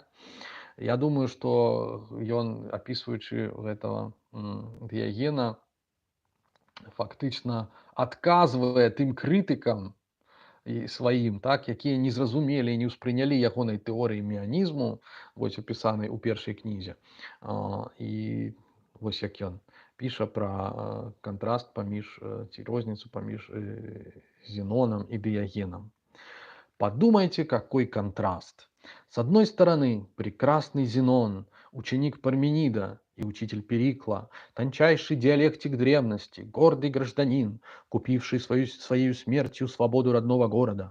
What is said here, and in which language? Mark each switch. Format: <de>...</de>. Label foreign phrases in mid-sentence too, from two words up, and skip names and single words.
<be>Я думаю, што ён, апісваючы гэтага Дыягена, фактычна адказвае тым крытыкам сваім, так, якія не зразумелі і не ўспрынялі ягонай тэорыі меанізму, вось апісанай у першай кнізе. І вось як ён піша пра кантраст паміж ці розніцу паміж Зеноном и Диогеном.</be> <ru>Подумайте, какой контраст. С одной стороны, прекрасный Зенон, ученик Парменида и учитель Перикла, тончайший диалектик древности, гордый гражданин, купивший своей смертью свободу родного города.</ru>